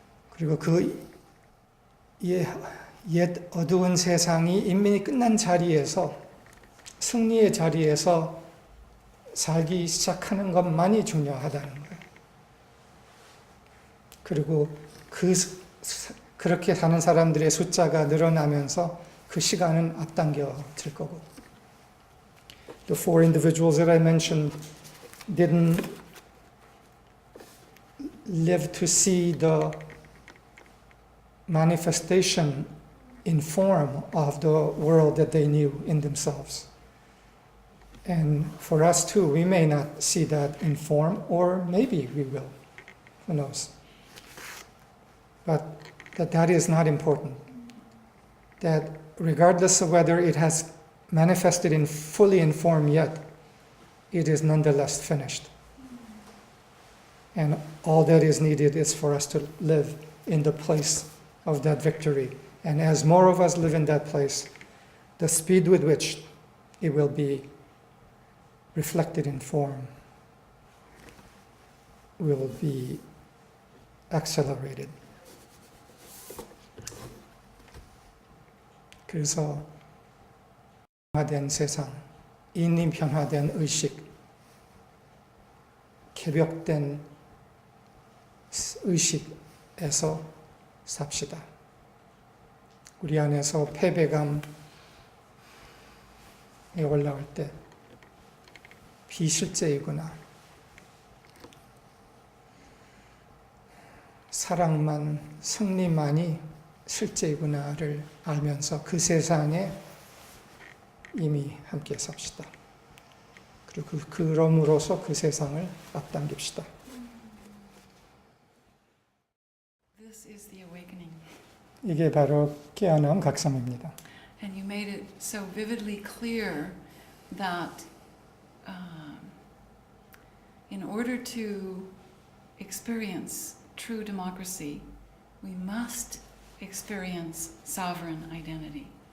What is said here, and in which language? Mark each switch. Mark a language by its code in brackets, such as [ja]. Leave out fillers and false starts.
[ko] 그리고 그 옛 어두운 세상이 이미 끝난 자리에서, 승리의 자리에서 살기 시작하는 것만이 중요하다는 거예요. 그리고 그렇게 사는 사람들의 숫자가 늘어나면서 그 시간은 앞당겨질 거고. [en] The four individuals that I mentioned didn't live to see the manifestation in form of the world that they knew in themselves. And for us too, we may not see that in form, or maybe we will. Who knows? But that is not important. That regardless of whether it has manifested in fully in form yet, it is nonetheless finished. And all that is needed is for us to live in the place of that victory. And as more of us live in that place, the speed with which it will be reflected in form will be accelerated. [ko] 그래서 변화된 세상, 이미 변화된 의식, 개벽된 의식에서 삽시다. 우리 안에서 패배감이 올라올 때 비실제이구나, 사랑만, 승리만이 실제이구나를 알면서 그 세상에 이미 함께 삽시다. 그리고 그럼으로써 그 세상을 앞당깁시다. [en] This is the awakening. [ko] 이게 바로 깨어남 각성입니다. [en] And you made it so vividly clear that in order to experience true democracy, we must experience sovereign identity.